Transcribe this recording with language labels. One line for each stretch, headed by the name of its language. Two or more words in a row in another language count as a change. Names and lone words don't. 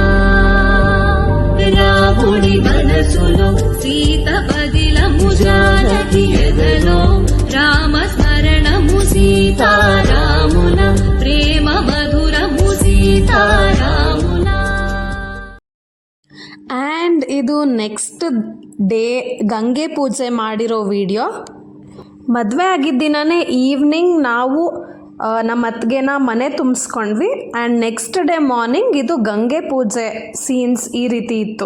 Telugu: రాముడి మనసులో సీత పదిలము జానకి ఎదలో రామ స్మరణము సీతారాముల ప్రేమ మధురము సీతారాముల.
Kannada: ಆ್ಯಂಡ್ ಇದು
English: next day
Kannada: ಗಂಗೆ ಪೂಜೆ ಮಾಡಿರೋ ವಿಡಿಯೋ. ಮದುವೆ ಆಗಿದ್ದ ದಿನವೇ ಈವ್ನಿಂಗ್ ನಾವು ನಮ್ಮ ಅತ್ತಿಗೆನ ಮನೆ ತುಂಬಿಸ್ಕೊಂಡ್ವಿ
English: and next day morning
Kannada: ಇದು ಗಂಗೆ ಪೂಜೆ ಸೀನ್ಸ್ ಈ ರೀತಿ ಇತ್ತು.